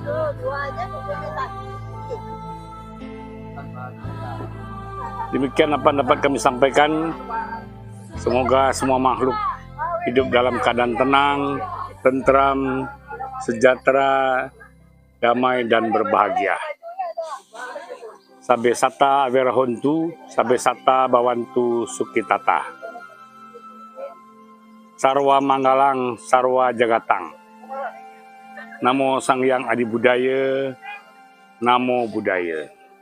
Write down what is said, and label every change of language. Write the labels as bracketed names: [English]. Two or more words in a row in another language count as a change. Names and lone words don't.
[Indonesian] Demikian apa yang dapat kami sampaikan. Semoga semua makhluk hidup dalam keadaan tenang, tentram, sejahtera, damai dan berbahagia. [Pali] Sabe sata averahontu, sabe sata bawantu sukitata. [Sanskrit] Sarwa manggalang, sarwa jagatang. [Pali] Namo Sang Hyang Adi Budaya, Namo Buddhaya.